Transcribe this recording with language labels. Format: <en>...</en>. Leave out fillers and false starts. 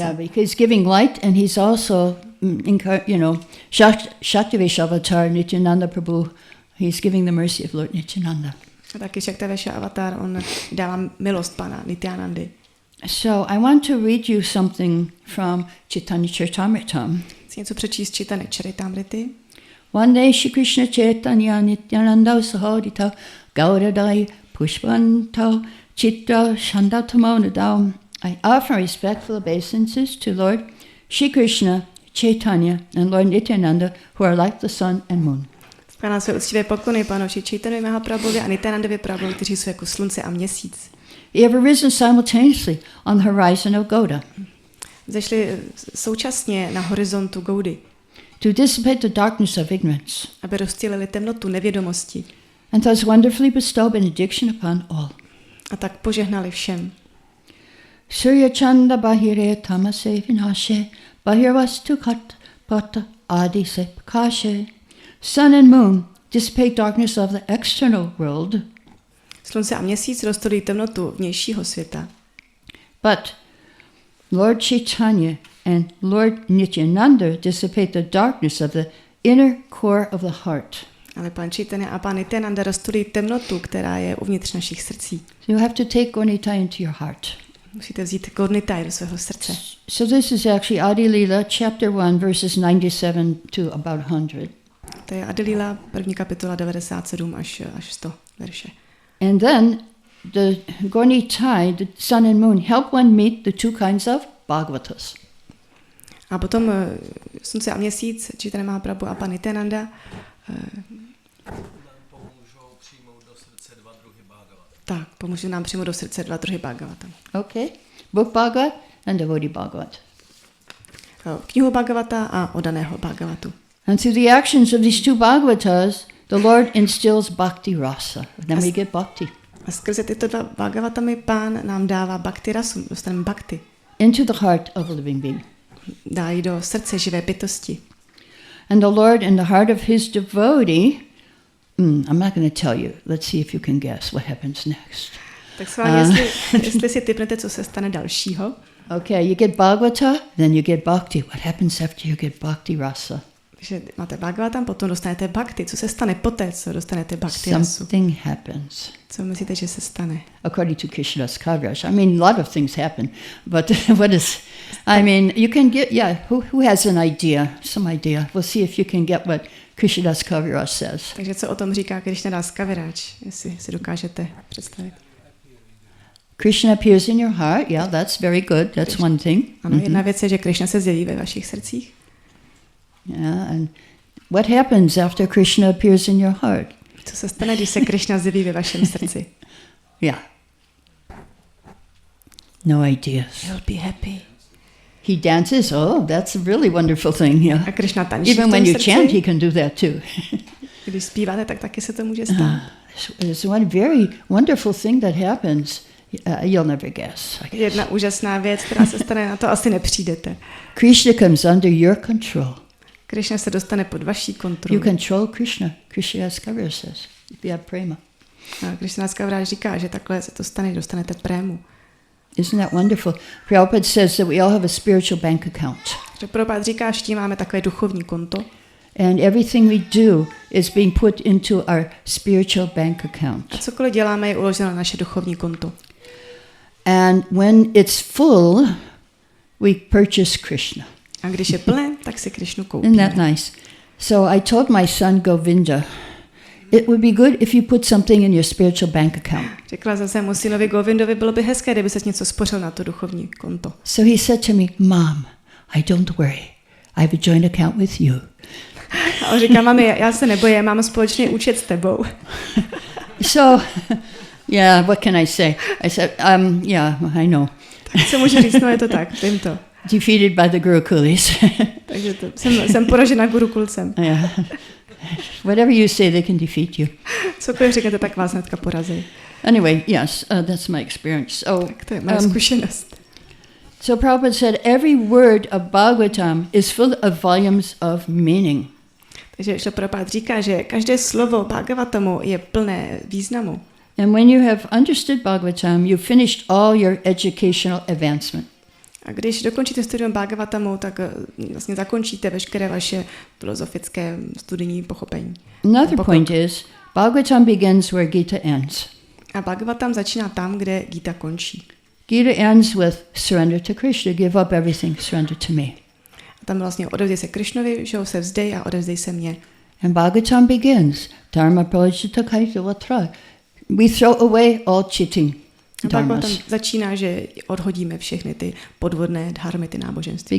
<en>Yeah, because he's giving light, and he's also, Shaktivesh Avatar, Nityananda Prabhu, he's giving the mercy of Lord Nityananda.</en> <cs>A taky Shaktivesh Avatar, on dává milost Pana Nityanandy.</cs> <en>So I want to read you something from Chaitanya Charitamrita.</en> <cs>Chci něco přečíst Chaitanya Charitamrity.</cs> <sa>One day Shri Krishna Chaitanya Nityananda Sahodita Gauradai Pushpanto Chitra Shandatamo Nadao.</sa> <en>I offer respectful obeisances to Lord Shri Krishna Chaitanya and Lord Nityananda, who are like the sun and moon.</en> <cs>Skládám své úctivé poklony Pánu Shri Chaitanya Mahaprabhuvi a Nityanandovi Prabhuvi, kteří jsou jako slunce a měsíc.</cs> <en>They have arisen simultaneously on the horizon of Gauda.</en> <cs>Zešli současně na horizontu Gaudy.</cs> <en>To dissipate the darkness of ignorance.</en> <cs>Aby rozptýlili temnotu nevědomosti.</cs> <en>And thus wonderfully bestow benediction upon all.</en> <cs>A tak požehnali všem.</cs> <sa>Surya Chanda Bahire Tamase Vinashe Bahirvastu Kat Pata Adi Se Prakashe.</sa> <en>Sun and moon dissipate darkness of the external world.</en> <cs>Slunce a měsíc rozptýlí temnotu vnějšího světa.</cs> <en>But Lord Chaitanya and Lord Nityananda dissipate the darkness of the inner core of the heart.</en> <cs>Ale Pán Chaitanya a Pán Nityananda rozptýlí temnotu, která je uvnitř našich srdcí.</cs> <en>You have to take Gaunitai into your heart.</en> <cs>Musíte vzít Gaunitai do svého srdce.</cs> <en>So this is actually Adi Lila, chapter 1, verses 97 to about 100.</en> <cs>To je Adi Lila, první kapitola 97 až 100 verše.</cs> <en>And then the Gaunitai, the sun and moon, help one meet the two kinds of Bhagavatas.</en> <cs>A potom slunce a měsíc, Chaitanya Mahaprabhu a Pán Nityananda pomůžou nám přijmout do srdce 2 druhy Bhagavatam.</cs> <en>Okay. Book Bhagavat and devotee Bhagavat.</en> <cs>Knihu Bhagavata a oddaného Bhagavatu.</cs> <en>And through the actions of these two Bhagavatas, the Lord instills bhakti rasa. Then we get bhakti.</en> <cs>A skrze tyto 2 Bhagavatamy Pán nám dává bhakti rasu, dostaneme bhakti.</cs> <en>Into the heart of a living being.</en> <cs>Dá ji do srdce živé bytosti.</cs> <en>And the Lord in the heart of his devotee, I'm not going to tell you. Let's see if you can guess what happens next.</en> <cs>Tak s vámi, jestli si tipnete, co se stane dalšího.</cs> <en>Okay, you get Bhagavata, then you get Bhakti. What happens after you get Bhakti Rasa?</en> <cs>Takže máte Bhagavatam, potom dostanete Bhakti. Co se stane poté, co dostanete Bhakti rasu?</cs> <en>Something happens.</en> <cs>Co myslíte, že se stane?</cs> <en>According to Krishnadas Kaviraj. I mean, a lot of things happen, but what is, I mean, you can get, who has an idea, some idea. We'll see if you can get what Krishnadas Kaviraj says.</en> <cs>Takže co o tom říká Krishnadas Kaviraj, jestli si dokážete představit?</cs> <en>Krishna appears in your heart. Yeah, that's very good. That's one thing.</en> <cs>Ano, jedna věc je, že Krishna se zjeví ve vašich srdcích.</cs> <en>Yeah, and what happens after Krishna appears in your heart?</en> <cs>Co se stane, když se Krishna zjeví ve vašem srdci?</cs> <en>Yeah. No ideas. You'll be happy. He dances. Oh, that's a really wonderful thing. Yeah.</en> <cs>A Krishna tančí</cs> <en>Even when you</en> <cs>srdci.</cs> <en>chant, he can do that too.</en> <cs>Když zpíváte, tak taky se to může stát.</cs> <en>There's one very wonderful thing that happens. You'll never guess.</en> <cs>Jedna úžasná věc, která se stane, na to asi nepřijdete.</cs> <en>Krishna comes under your control.</en> <cs>Krishna se dostane pod vaší</cs> <en>You</en> <cs>kontrolu.</cs> <en>control Krishna. Krishna Kaviraj says, if you have prema.</en> <cs>A Krishna Kaviraj říká, že takhle se to stane, dostanete prému.</cs> <en>Isn't that wonderful? Prabhupada says that we all have a spiritual bank account.</en> <cs>Prabhupada říká, že tím máme takové duchovní konto.</cs> <en>And everything we do is being put into our spiritual bank account.</en> <cs>A cokoliv děláme, je uloženo na naše duchovní konto.</cs> <en>And when it's full, we purchase Krishna.</en> <cs>A když je plné, tak si Krishnu</cs> <en>Isn't</en> <cs>koupíme.</cs> <en>that nice? So I told my son Govinda, it would be good if you put something in your spiritual bank account.</en> <cs>Řekla jsem svému synovi Govindovi, bylo by hezké, kdyby se něco spořil na to duchovní konto.</cs> <en>So he said to me, Mom, I don't worry. I have a joint account with you.</en> <cs>A on říká, mami, já se nebojím, mám společný účet s tebou.</cs> <en>So, yeah, what can I say? I said, yeah, I know.</en> <cs>Tak co můžu říct, no je to tak, vím to.</cs> <en>Defeated by the Gurukulis.</en> <cs>Takže to, jsem poražena Gurukulcem.</cs> <en>Yeah. Whatever you say, they can defeat you.</en> <cs>Cokoliv řeknete, tak vás hnedka porazí.</cs> <en>Anyway, yes, that's my experience. So,</en> <cs>Tak to je moje zkušenost.</cs> <en>so Prabhupada said, every word of Bhagavatam is full of volumes of meaning.</en> <cs>Takže Prabhupada říká, že každé slovo Bhagavatamu je plné významu.</cs> <en>And when you have understood Bhagavatam, you've finished all your educational advancement.</en> <cs>A když dokončíte studium Bhagavatamu, tak vlastně zakončíte veškeré vaše filozofické studijní pochopení.</cs> <en>Another point is, Bhagavatam begins where Gita ends.</en> <cs>A Bhagavatam začíná tam, kde Gita končí.</cs> <en>Gita ends with surrender to Krishna, give up everything, surrender to me.</en> <cs>A tam vlastně odevzdej se Krishnovi, že ho se vzdej a odevzdej se mně.</cs> <en>And Bhagavatam begins,</en> <sa>dharma pralajita kaita vatra.</sa> <en>We throw away all cheating</en> <cs>A Bhagavatam</cs> <en>dharmas.</en> <cs>začíná, že odhodíme všechny ty podvodné dharmy, ty náboženství.</cs>